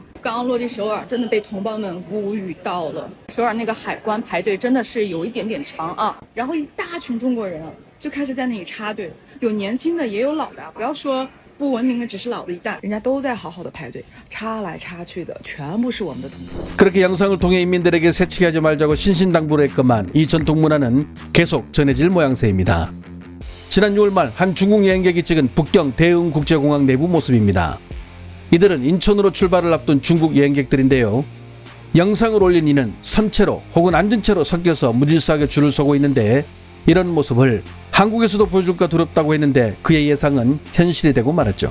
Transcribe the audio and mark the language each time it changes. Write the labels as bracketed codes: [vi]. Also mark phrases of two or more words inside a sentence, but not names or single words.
[zh] 刚刚落地首尔，真的被同胞们无语到了。首尔那个海关排队真的是有一点点长啊，然后一大群中国人啊就开始在那里插队，有年轻的也有老的，不要说不文明的只是老的一代，人家都在好好的排队，插来插去的全部是我们的同胞。 [ko] 그렇게 영상을 통해 인민들에게 새치기하지 말자고 신신당부를 했건만 이 전통 문화는 계속 전해질 모양새입니다. 지난 6월 말 한 중국 여행객이 찍은 북경 대흥국제공항 내부 모습입니다. 이들은 인천으로 출발을 앞둔 중국 여행객들인데요. 영상을 올린 이는 선체로 혹은 앉은 채로 섞여서 무질서하게 줄을 서고 있는데 이런 모습을 한국에서도 보여줄까 두렵다고 했는데 그의 예상은 현실이 되고 말았죠.